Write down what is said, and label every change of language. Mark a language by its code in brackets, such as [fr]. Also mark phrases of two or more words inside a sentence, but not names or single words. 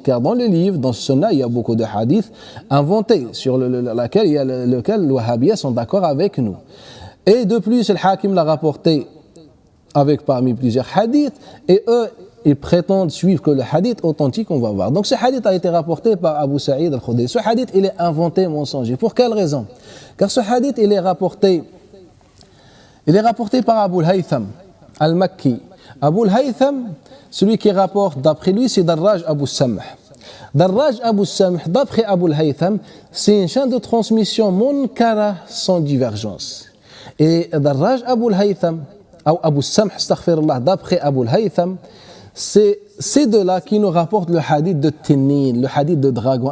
[fr] Car dans le livre, dans ce sunnah, il y a beaucoup de hadiths inventés sur lequel les Wahhabiyya sont d'accord avec nous. Et de plus, le Hakim l'a rapporté avec parmi plusieurs hadiths, et eux, ils prétendent suivre que le hadith authentique, on va voir. Donc ce hadith a été rapporté par Abu Sa'id al-Khudri. Ce hadith, il est inventé, mensonger. Pour quelle raison? Car ce hadith, il est rapporté par Abu al-Haytham al-Makki. Abu al-Haytham, celui qui rapporte d'après lui, c'est Darraj Abu Samh. Darraj Abu Samh, d'après Abu al-Haytham, c'est une chaîne de transmission munkara sans divergence. Et Darraj Abu al-Haytham, ou Abu Samh, astaghfirullah, d'après Abu al-Haytham, c'est ces deux-là qui nous rapportent le hadith de Tinnin, le hadith de dragon.